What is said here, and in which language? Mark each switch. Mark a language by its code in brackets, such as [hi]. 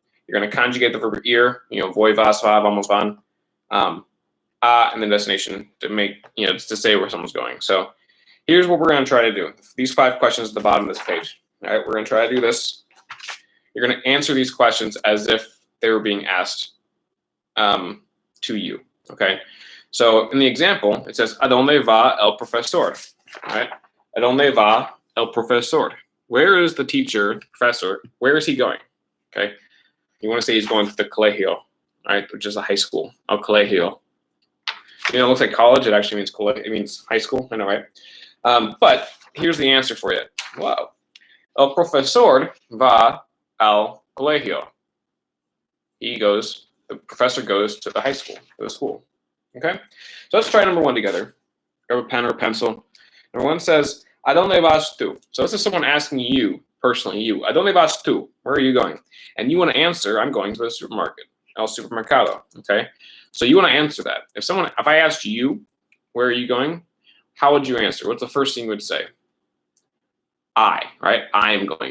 [en] You're going to conjugate the verb ir, voy, vas, va, vamos, van, and then destination to make, to say where someone's going. So here's what we're going to try to do. These 5 questions at the bottom of this page. All right, we're going to try to do this. You're going to answer these questions as if they were being asked to you. Okay. So in the example, it says, [es] ¿A dónde va el profesor? [en] All right. [es] ¿A dónde va el profesor? [en] Where is the teacher, professor? Where is he going? Okay. You want to say he's going to the colegio, right, which is a high school. El colegio. It looks like college. It actually means high school. I know, right? But here's the answer for you. Wow. [es] El profesor va al colegio. [en] The professor goes to the high school, to the school. Okay? So let's try number one together. Grab a pen or a pencil. Number one says, [es] ¿A dónde vas tú? [en] So this is someone asking you, personally, you. [es] ¿A dónde vas tú? [en] Where are you going? And you want to answer, I'm going to the supermarket. El supermercado. Okay? So you want to answer that. If I asked you, where are you going? How would you answer? What's the first thing you would say? I, right? I am going.